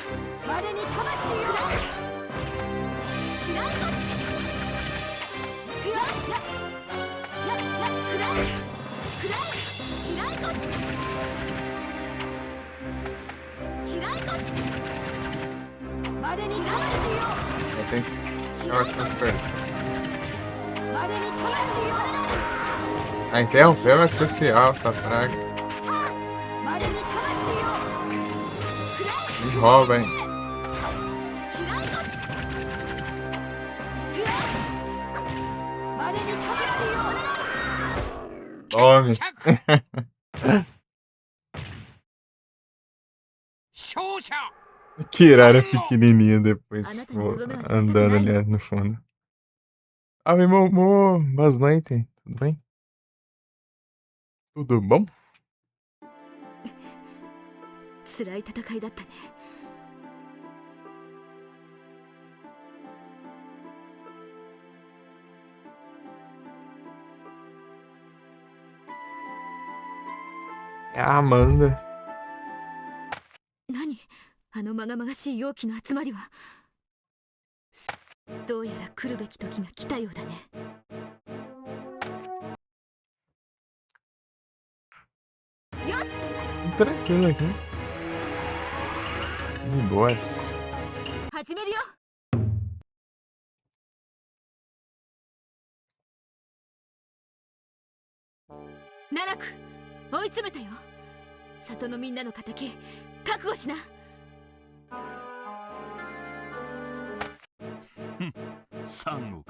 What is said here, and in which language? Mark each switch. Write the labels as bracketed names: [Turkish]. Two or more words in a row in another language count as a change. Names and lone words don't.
[Japanese] 我に魂を。くらえ。嫌いだ。くらえ。くらえ。くらえ。嫌いだ。嫌いだ。我に魂を。 [Portuguese] Tem que jogar com as pernas. [Japanese] 我に魂を。 [Portuguese] Ah, interrompeu o especial, essa praga. [Japanese] 我に魂を。 [Portuguese] Me rouba, hein? [Japanese] 嫌いだ。くらえ。我に魂を。 [Portuguese] Tome. [Japanese] 勝者。 [Portuguese] Kirara pequenininha depois andando ali no fundo. Ah, meu amor, boas noites. Tudo bem? Tudo bom? [Japanese] 辛い戦いだったね。 [Portuguese] É a Amanda. [Japanese] 何あのまがまがしい容器の集まりは。どうやら来るべき時が来たようだね。 [Portuguese] Tranquilo aqui. De boas. [Japanese] 始めるよ。奈落追い詰めたよ。里のみんなの敵覚悟しな。サンゴか。